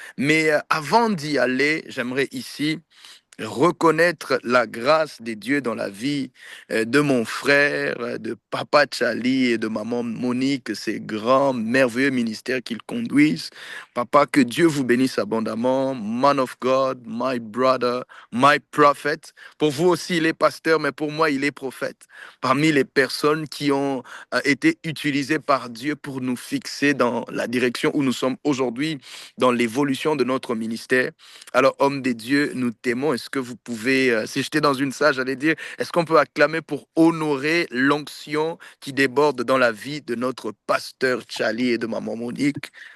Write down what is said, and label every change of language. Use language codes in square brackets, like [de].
[fr] Mais avant d'y aller, j'aimerais ici reconnaître la grâce de Dieu dans la vie de mon frère, de papa Charlie et de maman Monique, ces grands, merveilleux ministères qu'ils conduisent. Papa, que Dieu vous bénisse abondamment. [en] Man of God, my brother, my prophet. [fr] Pour vous aussi, il est pasteur, mais pour moi, il est prophète. Parmi les personnes qui ont été utilisées par Dieu pour nous fixer dans la direction où nous sommes aujourd'hui, dans l'évolution de notre ministère. Alors, homme de Dieu, nous t'aimons. Est-ce que vous pouvez, si j'étais dans une salle, j'allais dire, est-ce qu'on peut acclamer pour honorer l'onction qui déborde dans la vie de notre pasteur Charlie et de maman Monique?